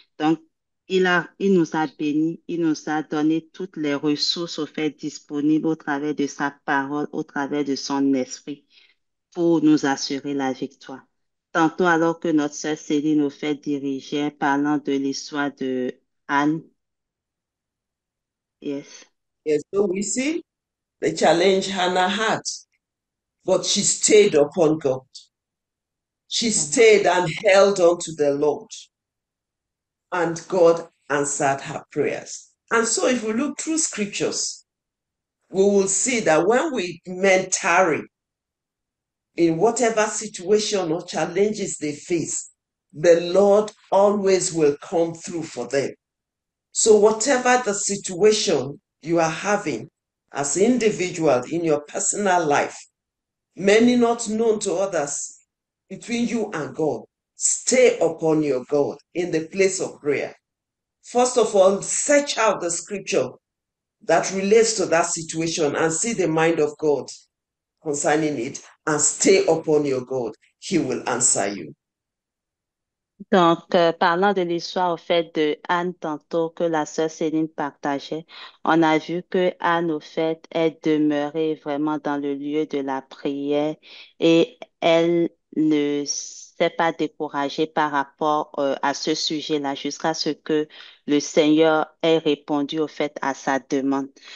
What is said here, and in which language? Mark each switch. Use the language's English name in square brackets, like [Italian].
[French] Donc, il nous a bénis, il nous a donné toutes les ressources au fait disponibles au travers de sa parole, au travers de son esprit pour nous assurer la victoire. Tantôt, alors que notre sœur Céline nous fait diriger, parlant de l'histoire de Anne. [English] Yes. Yes, so we see the challenge Hannah had, but she stayed upon God. She stayed and held on to the Lord, and God answered her prayers. And so, if we look through scriptures, we will see that when we men tarry in whatever situation or challenges they face, the Lord always will come through for them. So, whatever the situation you are having as an individual in your personal life, many not known to others, between you and God, stay upon your God in the place of prayer. First of all, search out the scripture that relates to that situation and see the mind of God concerning it and stay upon your God. He will answer you. [French] Donc, parlant de l'histoire au fait de Anne tantôt que la sœur Céline partageait, on a vu que Anne au fait est demeurée vraiment dans le lieu de la prière et elle ne s'est pas découragé par rapport à ce sujet-là jusqu'à ce que le Seigneur ait répondu au fait à sa demande.